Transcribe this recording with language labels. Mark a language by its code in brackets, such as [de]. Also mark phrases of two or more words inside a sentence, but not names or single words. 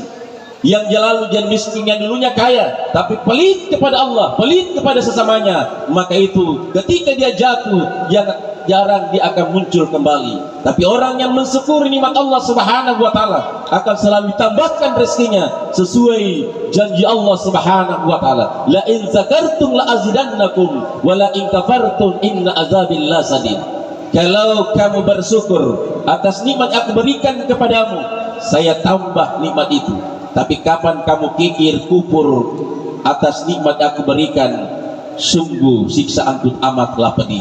[id] Yang lalu jadi miskin, yang dulunya kaya tapi pelit kepada Allah, pelit kepada sesamanya, maka itu ketika dia jatuh, jarang dia akan muncul kembali. Tapi orang yang mensyukuri nikmat Allah [ar] سبحانه وتعالى [id] akan selalu ditambahkan rezekinya sesuai janji Allah [ar] سبحانه وتعالى, لئن شكرتم لأزيدنكم ولئن كفرتم إن عذابي لشديد. [id] Kalau kamu bersyukur atas nikmat aku berikan kepadamu, saya tambah nikmat itu. Tapi kapan kamu kikir kufur atas nikmat aku berikan, sungguh siksaanku amatlah pedih.